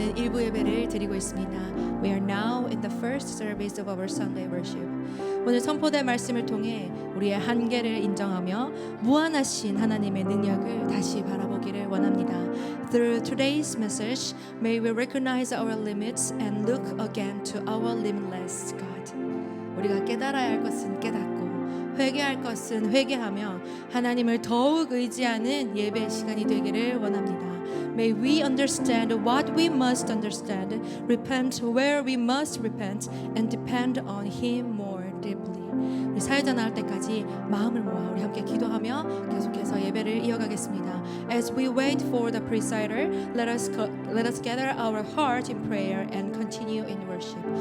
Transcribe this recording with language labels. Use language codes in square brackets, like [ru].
[en] We are now in the first service of our Sunday worship. [ko] 오늘 선포될 말씀을 통해 우리의 한계를 인정하며 무한하신 하나님의 능력을 다시 바라보기를 원합니다. [en] Through today's message, may we recognize our limits and look again to our limitless God. [ko] 우리가 깨달아야 할 것은 깨닫고 회개할 것은 회개하며 하나님을 더욱 의지하는 예배 시간이 되기를 원합니다. [en] May we understand what we must understand, repent where we must repent, and depend on Him more deeply. [ko] 우리 사회자 나올 때까지 마음을 모아 우리 함께 기도하며 계속해서 예배를 이어가겠습니다. [en] As we wait for the presider, let us gather our heart in prayer and continue in worship.